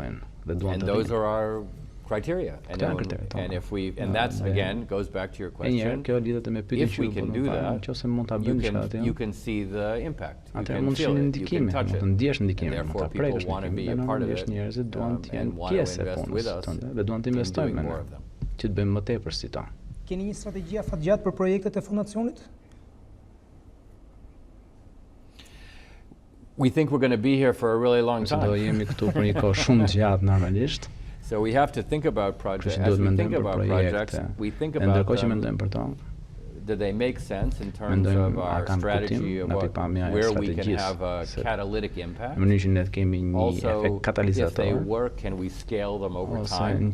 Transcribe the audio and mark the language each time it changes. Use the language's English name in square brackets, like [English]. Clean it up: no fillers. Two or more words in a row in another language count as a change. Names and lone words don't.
[English] And those are our criteria. And that's, again, goes back to your question. If we can do that, you can see the impact. You can feel it. You can touch it. And therefore people want to be a part of it and want to invest with us in doing more of them. [Albanian] Që të bëjmë më tepër si ta. Keni një strategji afatgjatë për projektet e fondacionit? [English] We think we're going to be here for a really long time. [Albanian] Do jemi këtu për një kohë shumë gjatë normalisht. [English] So we have to think about projects. As we think about projects, we think about them. Do they make sense in terms of our strategy of where we can have a catalytic impact? Also, if they work, can we scale them over time?